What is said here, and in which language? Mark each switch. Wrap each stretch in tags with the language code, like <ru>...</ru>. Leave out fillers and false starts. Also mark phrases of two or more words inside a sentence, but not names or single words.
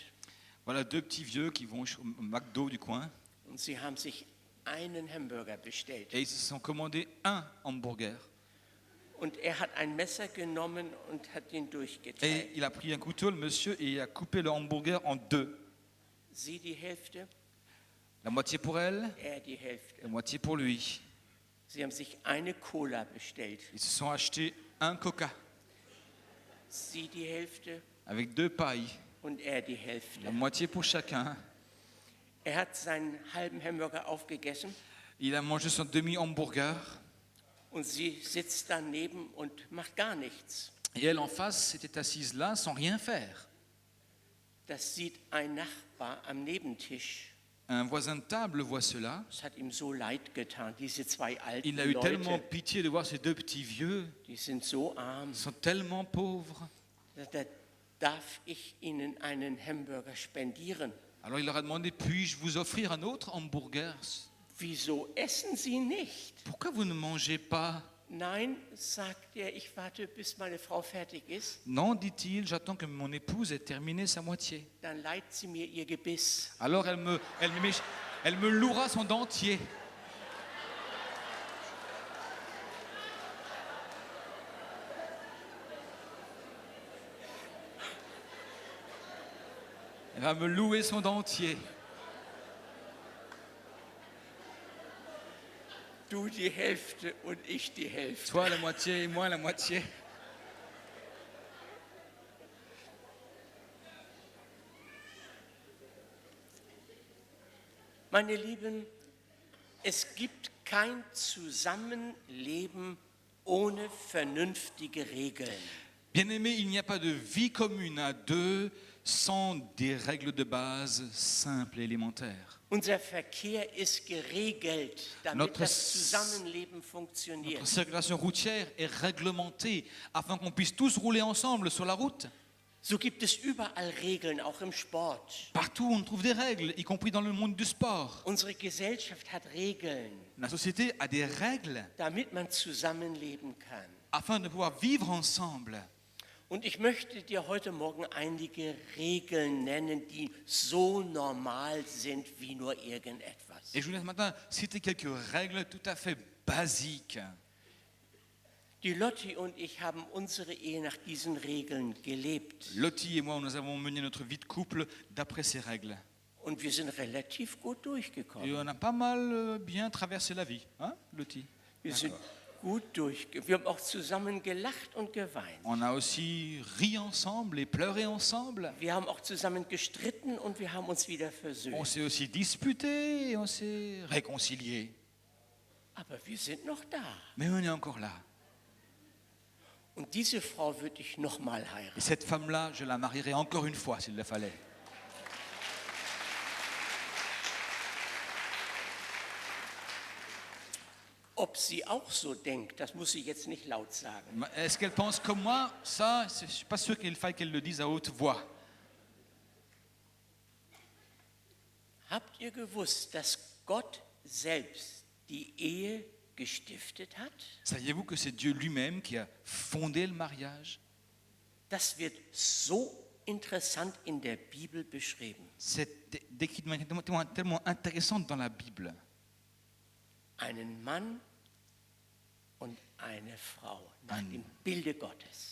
<fr>Voilà 2 petits vieux qui vont au McDo du coin</fr> <de>und sie haben sich einen Hamburger bestellt.</de> <fr>et ils se sont commandés un hamburger.</fr> <de>Und er hat ein Messer genommen und hat ihn</de> <fr>Et</fr> <de>durchgeteilt.</de> <fr>il a pris un couteau, le monsieur, et il a coupé le hamburger en 2.</fr> <de>Sie die Hälfte,</de> <fr>La moitié pour elle,</fr> <de>er die Hälfte.</de> <fr>la moitié pour lui.</fr> <de>Sie haben sich eine Cola bestellt.</de> <fr>Ils se sont achetés un coca</fr> <de>Sie die Hälfte</de> <fr>avec 2 pailles,</fr> <de>und er die</de> <fr>la</fr> <de>Hälfte.</de> <fr>moitié pour chacun.</fr> <de>Er hat seinen halben Hamburger aufgegessen</de> <fr>Il a mangé son demi-hamburger</fr> <de>und sie sitzt daneben und macht gar nichts.</de> <fr>et elle en face était assise là sans rien faire.</fr> <de>Das sieht ein Nachbar am Nebentisch.</de> <fr>Un voisin de table voit cela.</fr> <de>Es hat ihm so leid getan, diese 2 alten</de> <fr>Il a eu tellement</fr> <de>Leute,</de> <fr>pitié de voir ces 2 petits vieux.</fr> <de>die sind so arm.</de> <fr>Ils sont tellement pauvres.</fr> <de>Da darf ich ihnen einen Hamburger spendieren.</de> <fr>Alors il leur a demandé, puis-je vous offrir un autre hamburger?</fr> <de>Wieso essen Sie nicht?</de> <fr>Pourquoi vous ne mangez pas?</fr> <de>Nein, sagt er, ich warte, bis meine Frau fertig ist.</de> <fr>Non, dit-il, j'attends que mon épouse ait terminé sa moitié.</fr> <de>Dann leiht sie mir ihr Gebiss.</de> <fr>Alors elle me louera son dentier. Elle va me louer son dentier.</fr> <de>Du die Hälfte und ich die Hälfte.</de> <fr>Toi la moitié et moi la moitié.</fr> <de>Meine Lieben, es gibt kein Zusammenleben ohne vernünftige Regeln.</de> <fr>Bien-aimés, il n'y a pas de vie commune à deux sans des règles de base simples et élémentaires.</fr> <de>Unser Verkehr ist geregelt, damit</de> <fr>Notre</fr> <de>das Zusammenleben funktioniert.</de> <fr>Notre circulation routière est réglementée afin qu'on puisse tous rouler ensemble sur la route.</fr> <de>So gibt es überall Regeln, auch im Sport.</de> <fr>Partout, on trouve des règles, y compris dans le monde du sport.</fr> <de>Unsere Gesellschaft hat Regeln,</de> <fr>La société a des règles</fr> <de>damit man zusammenleben kann.</de> <fr>afin de pouvoir vivre ensemble.</fr> <de>Und ich möchte dir heute Morgen einige Regeln nennen, die so normal sind wie nur irgendetwas.</de> <fr>Et je voulais ce matin citer quelques règles tout à fait basiques.</fr> <de>Die Lotti und ich haben unsere Ehe nach diesen Regeln gelebt.</de> <fr>Lottie et moi, nous avons mené notre vie de couple d'après ces règles.</fr> <de>Und wir sind relativ gut</de> <fr>Et</fr> <de>durchgekommen.</de> <fr>on a pas mal bien traversé la vie, hein, Lottie?</fr> <de>Wir sind gut durchgekommen. Wir haben auch zusammen gelacht und geweint.</de> <fr>On a aussi ri ensemble et pleuré ensemble.</fr> <de>Wir haben auch zusammen gestritten und wir haben uns wieder</de> <fr>On</fr> <de>versöhnt.</de> <fr>s'est aussi disputé et on s'est réconcilié.</fr> <de>Aber wir sind noch da.</de> <fr>Mais on est encore là.</fr> <de>Und diese Frau würde ich nochmal</de> <fr>Et</fr> <de>heiraten.</de> <fr>cette femme-là, je la marierai encore une fois s'il le fallait.</fr> <de>Ob sie auch so denkt, das muss ich jetzt nicht laut sagen.</de> <fr>Est-ce qu'elle pense comme moi? Ça, je ne suis pas sûr qu'il faille qu'elle le dise à haute voix.</fr> <de>Habt ihr gewusst, dass Gott selbst die Ehe gestiftet hat?</de> <fr>Saviez-vous que c'est Dieu lui-même qui a fondé le mariage?</fr> <de>Das wird so interessant in der Bibel beschrieben.</de> <fr>C'est décrit de manière tellement intéressante dans la Bible.</fr> <de>Einen Mann und eine Frau nach dem Bilde Gottes.</de>